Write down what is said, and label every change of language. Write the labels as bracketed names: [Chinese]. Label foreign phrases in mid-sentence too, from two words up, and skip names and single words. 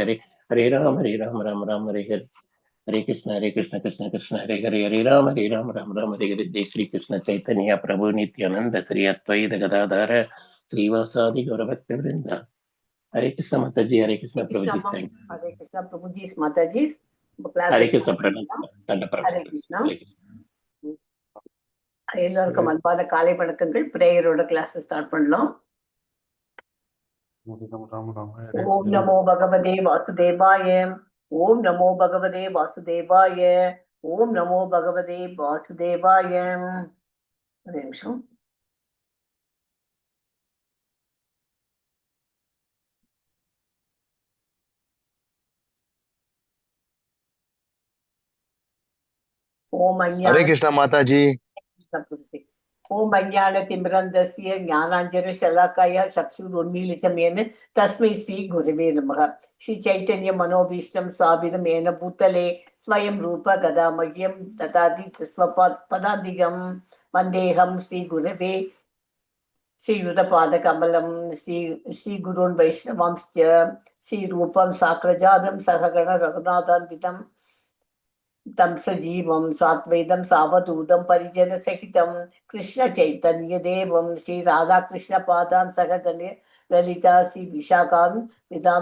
[Sanskrit] हरे कृष्ण हरे राम हरे जय श्री कृष्ण चैतन्य प्रभु नित्यानन्द श्री अद्वैत गदाधर श्रीवासादि गौरभक्त वृन्द हरे कृष्ण माताजी हरे कृष्ण प्रभुजी [English] thank you [Sanskrit] हरे कृष्ण [English] Prabhuji's Mataji's class. [Sanskrit] हरे कृष्ण प्रणाम हरे कृष्ण. [Tamil] எல்லாருக்கும் அன்பான காலை வணக்கங்கள். பிரேயரோட [English] class start [Tamil] பண்ணலாம். [Sanskrit] ॐ नमो भगवते वासुदेवाय. ॐ नमो भगवते वासुदेवाय। ॐ नमो भगवते वासुदेवाय. [Tamil] ஒரு நிமிஷம். ஓம் [Hindi] हरे कृष्णा माता जी. [Sanskrit] ॐ अज्ञान तिमिरान्धस्य ज्ञानाञ्जन शलाकया चक्षुरुन्मीलितं येन तस्मै श्री गुरवे नमः. श्री चैतन्य मनोऽभीष्टं स्थापितं येन भूतले स्वयं रूप कदा मह्यं ददाति स्वपदान्तिकम् वन्देऽहं श्री गुरोः श्रीयुतपद कमलं श्री गुरून् वैष्णवांश्च श्री रूपं साग्रजातं सहगण रघुनाथान्वितं तं सजीवं साद्वैतं सावधूतं परिजन सहितं कृष्ण चैतन्य देवं श्री राधा कृष्ण पादान् सहगण ललिता श्री विशाखान् वितांश्च.